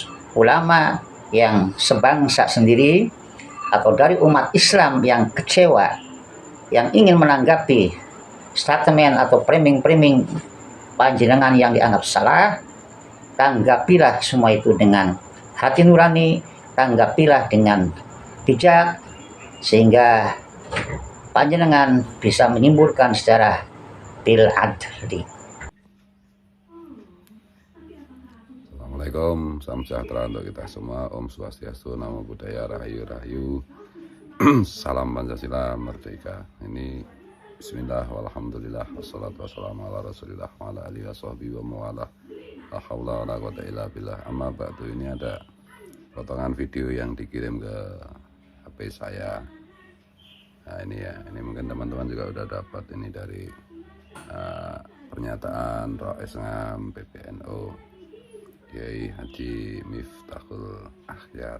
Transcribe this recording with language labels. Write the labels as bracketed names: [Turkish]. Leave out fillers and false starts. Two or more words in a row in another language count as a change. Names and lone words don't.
[Indonesian] ulama yang sebangsa sendiri, atau dari umat Islam yang kecewa, yang ingin menanggapi statement atau framing panjenengan yang dianggap salah, tanggapilah semua itu dengan hati nurani, tanggapilah dengan bijak, sehingga panjenengan bisa menyimpulkan secara [Arabic] بالعدل. [Indonesian] Assalamualaikum, salam sejahtera untuk kita semua. [Balinese] Om Swastiastu, [Pali] Namo Buddhaya, [Indonesian] Rahayu Rahayu. Salam Pancasila Merdeka. [Arabic] Ini بسم الله، والحمد لله، والصلاة والسلام على رسول الله، وعلى آله وصحبه ومن والاه. لا حول ولا قوة إلا بالله. أما بعد, [Indonesian] ini ada potongan video yang dikirim ke HP saya. Nah ini ya, ini mungkin teman-teman juga udah dapat ini dari pernyataan Rois Ngam PBNU Kiai Haji Miftahul Akhyar.